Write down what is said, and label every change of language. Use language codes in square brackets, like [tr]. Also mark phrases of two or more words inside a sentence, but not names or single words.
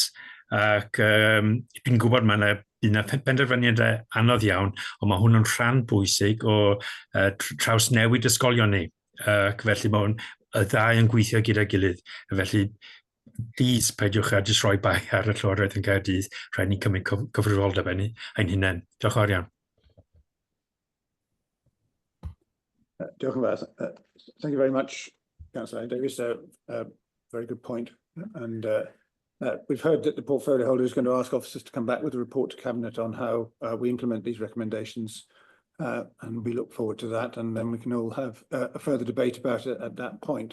[cy] Ac dwi'n gwybod mae yna penderfyniadau anodd iawn, ond mae hwn yn rhan bwysig o traws newid ysgolion ni. Ac felly mae y ddau yn gweithio gyda'i gilydd. Felly, please, peidiwch a jyst rhoi bai ar y Llywodraeth yn Caerdydd. Rhaid ni cymryd cyfrifoldeb ein hunain. Diolch yn fawr iawn. Diolch yn fawr. [en] Thank you very much, Councillor Davis. Very good point. And we've heard that the portfolio holder is going to ask officers to come back with a report to Cabinet on how we implement these recommendations. And we look forward to that, and then we can all have a further debate about it at that point.